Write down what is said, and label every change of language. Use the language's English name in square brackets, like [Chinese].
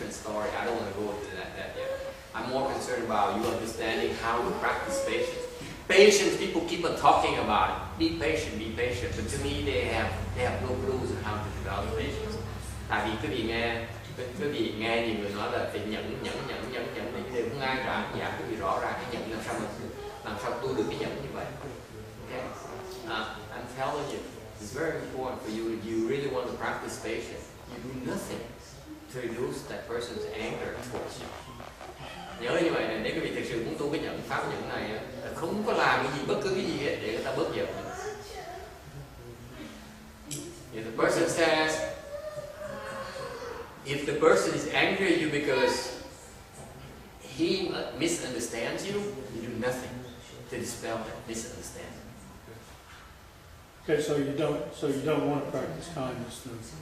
[English] sorry, I don't want to go into that yet. I'm more concerned about you understanding how to practice patience. Patience, people keep on talking about it. Be patient, but to me they have no clues on how to develop patience. [Vietnamese] Tại vì quý vị nghe nhiều người nói là phải nhẫn thì đều không ai ra giảm quý vị rõ ràng cái nhẫn làm sao tu được cái nhẫn như vậy. [English] Okay? I'm telling you, it's very important for you if you really want to practice patience. You do nothing to reduce that person's anger towards you. [Vietnamese] Nhớ như vậy này, nếu quý vị thực sự muốn tu cái nhẫn pháp nhẫn này là không có làm cái gì bất cứ cái gì để người ta bớt giận. [English] If the person says, if the person is angry at you because he misunderstands you, you do nothing to dispel that misunderstanding. Okay, so you don't want to practice kindness then.